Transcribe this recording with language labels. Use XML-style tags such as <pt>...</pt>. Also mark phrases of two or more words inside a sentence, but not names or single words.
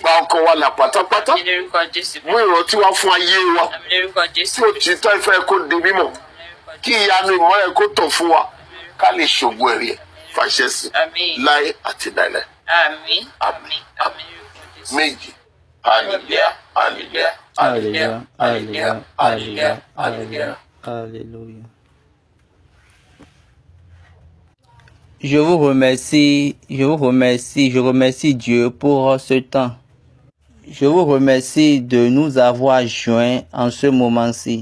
<yo>gba ọkàn wa là pátápátá Àmín lórúkọ Jésù mú Kristi. ìrántí wá fún ayé wa Àmín lórúkọ Jésù tí òtítọ́ ìfẹ́ kó di mímọ̀ kí ìyanu ìmọ́lẹ̀ kó tàn fún wa ká lè ṣògo ẹ̀rí ẹ̀ fàṣẹ sí Àmín. láé àti láéláé. Àmín. Àmín. Àmín lórúkọ Jésù. Méjì hallelujah hallelujah</yo> <fr>Alléluia, Alléluia, Alléluia,</fr> <yo>hallelujah.</yo> <fr>Alléluia. Je vous remercie, je remercie Dieu pour ce temps. Je vous remercie de nous avoir joints en ce moment-ci.</fr>